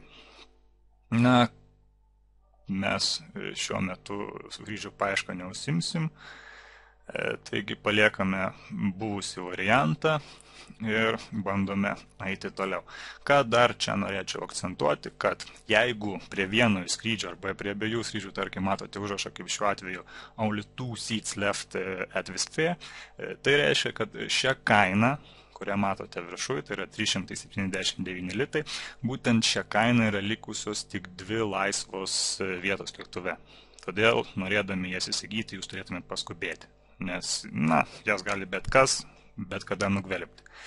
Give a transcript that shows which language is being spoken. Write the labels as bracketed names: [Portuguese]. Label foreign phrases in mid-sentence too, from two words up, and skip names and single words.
[Lithuanian] Na, mes šiuo metu skrydžių paiešką neužsimsim, taigi paliekame buvusį variantą ir bandome eiti toliau. Ką dar čia norėčiau akcentuoti, kad jeigu prie vieno skrydžio arba prie abiejų skrydžių, tarkim, matote užrašą kaip šiuo atveju [English] only 2 seats left at Wizz, [Lithuanian] tai reiškia, kad šią kainą, kurią matote viršuje, tai yra 379 litai, būtent šią kainą yra likusios tik 2 laisvos vietos lėktuve. Todėl, norėdami jas įsigyti, jūs turėtumėt paskubėti, nes, na, jas gali bet kas, bet kada nugvelbti.